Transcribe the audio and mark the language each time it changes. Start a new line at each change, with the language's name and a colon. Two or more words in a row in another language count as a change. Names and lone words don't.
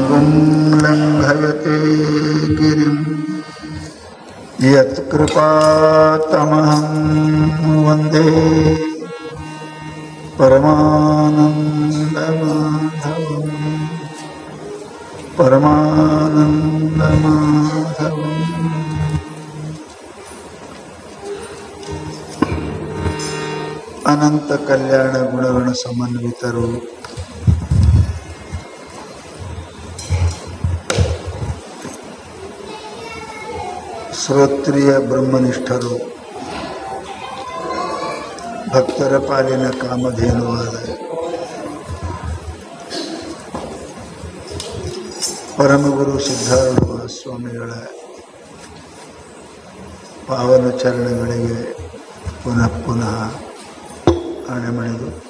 Sanskrit: लङ्घयते गिरिं यत्कृपातमहं वन्दे परमानन्दमाधवम् अनंत कल्याण गुणगण समन्वितರು
Kannada: ಶ್ರೋತ್ರಿಯ ಬ್ರಹ್ಮನಿಷ್ಠರು ಭಕ್ತರ ಪಾಲಿನ ಕಾಮಧೇನುವಾದ ಪರಮಗುರು ಸಿದ್ಧಾರೂಢ ಸ್ವಾಮಿಗಳ ಪಾವನ ಚರಣಗಳಿಗೆ ಪುನಃ ಪುನಃ ಆಣೆಮಣಿದು